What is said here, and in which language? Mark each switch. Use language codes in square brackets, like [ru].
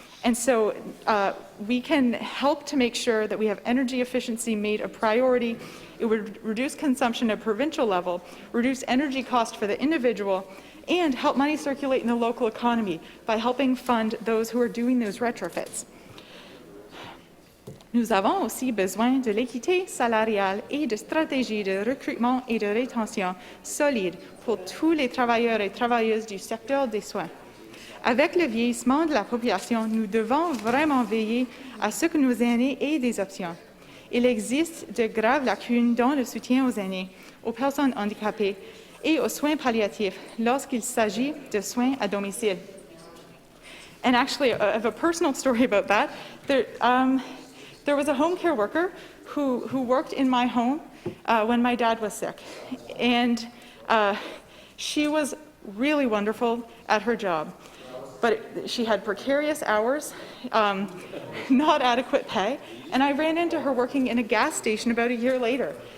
[en] And so we can help to make sure that we have energy efficiency made a priority. It would reduce consumption at provincial level, reduce energy cost for the individual, and help money circulate in the local economy by helping fund those who are doing those retrofits. [fr] Nous avons aussi besoin de l'équité salariale et de stratégies de recrutement et de rétention solides pour tous les travailleurs et travailleuses du secteur des soins. Avec le vieillissement de la population, nous devons vraiment veiller à ce que nos aînés aient des options. Il existe de graves lacunes dans le soutien aux aînés, aux personnes handicapées et aux soins palliatifs lorsqu'il s'agit de soins à domicile. [en] And actually, I have a personal story about that. There was a home care worker who worked in my home when my dad was sick. And she was really wonderful at her job. But she had precarious hours, not adequate pay, and I ran into her working in a gas station about a year later.